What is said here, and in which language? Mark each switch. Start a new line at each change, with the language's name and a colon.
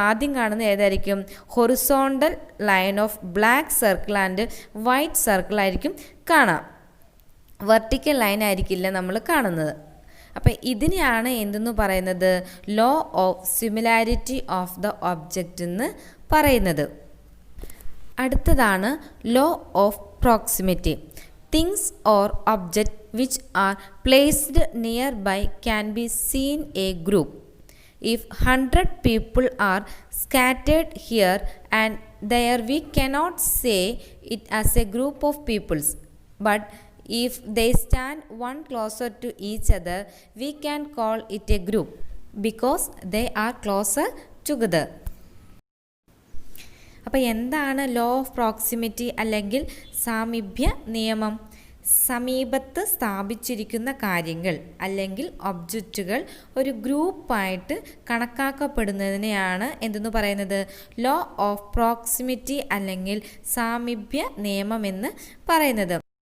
Malayalam: ആദ്യം കാണുന്നത് ഏതായിരിക്കും?
English: horizontal line of black circle and white circle
Malayalam: ആയിരിക്കും കാണാം. വെർട്ടിക്കൽ ലൈൻ ആയിരിക്കില്ല നമ്മൾ കാണുന്നത്. അപ്പം ഇതിനെയാണ് എന്തെന്ന് പറയുന്നത്? Law of similarity of the object എന്ന് പറയുന്നത്. അടുത്തതാണ് law of proximity.
English: Things or objects which are placed nearby can be seen a group. If 100 people are scattered here and there, we cannot say it as a group of peoples. But if they stand one closer to each other, we can call it a group because they are closer together.
Malayalam: അപ്പോൾ എന്താണ് law of proximity അല്ലെങ്കിൽ സാമീപ്യ നിയമം? സമീപത്ത് സ്ഥാപിച്ചിരിക്കുന്ന കാര്യങ്ങൾ അല്ലെങ്കിൽ ഒബ്ജക്റ്റുകൾ ഒരു ഗ്രൂപ്പായിട്ട് കണക്കാക്കപ്പെടുന്നതിനെയാണ് എന്തെന്ന് പറയുന്നത്? ലോ ഓഫ് പ്രോക്സിമിറ്റി അല്ലെങ്കിൽ സാമീപ്യ നിയമമെന്ന് പറയുന്നത്.